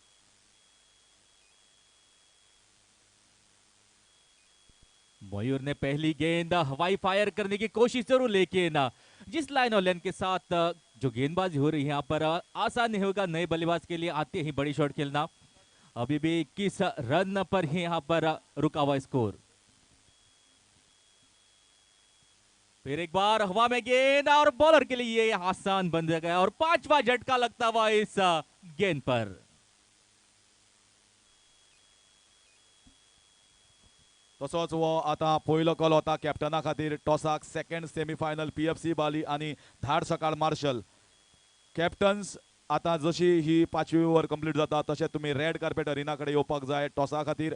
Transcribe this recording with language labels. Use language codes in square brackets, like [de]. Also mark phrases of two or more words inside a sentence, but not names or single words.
[hi] मयूर ने पहली गेंद हवाई फायर करने की कोशिश जरूर, लेकिन जिस लाइन और लेंथ के साथ जो गेंदबाजी हो रही है यहाँ पर आसान नहीं होगा नए बल्लेबाज के लिए आते ही बड़ी शॉट खेलना। अभी भी 21 रन पर ही यहाँ पर रुका हुआ स्कोर। फिर एक बार हवा में गेंद और बॉलर के लिए ये आसान बन गया, और पांचवा झटका लगता हुआ इस गेंद पर। [kok] तसोच वो आता पयलो कॉल होता कॅप्टना खातीर टॉसाक [en] second semi-final [kok] पीएफसी बाली आणि धाड सकाळ मार्शल कॅप्टन्स। आता जशी ही 5वी ओव्हर कंप्लीट जाता तशें तुम्ही [en] red carpet arena [kok] कडेन येवपाक जाय टॉसा खातीर।